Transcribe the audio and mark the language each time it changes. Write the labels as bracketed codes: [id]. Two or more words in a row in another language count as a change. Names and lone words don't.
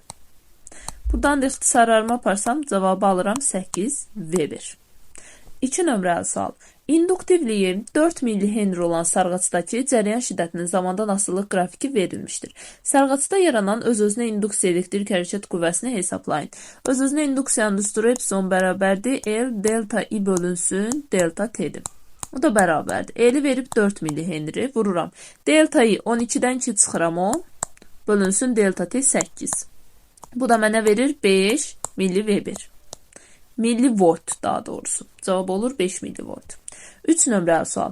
[az] Buradan da ixtisarlarımı aparsam, cavabı alıram 8 Weber. 2 nömrəli sual. İnduktivliyi 4 mH olan sarğacdakı cərəyan şiddətinin zamandan asılılıq qrafiki verilmişdir. Sarğacda yaranan öz-özünə induksiya elektrik hərəkət qüvvəsini hesablayın. Öz-özünə induksiyanın düsturu epsilon bərabərdir. L delta I bölünsün delta T'dir. O da bərabərdir. L-i verib 4 mH vururam. Delta I 12-dən 2 çıxıram 10 bölünsün delta T 8. Bu da mənə verir 5 mV. Millivolt daha doğrusu. Cavab olur 5 millivolt. 3 nömrəli sual.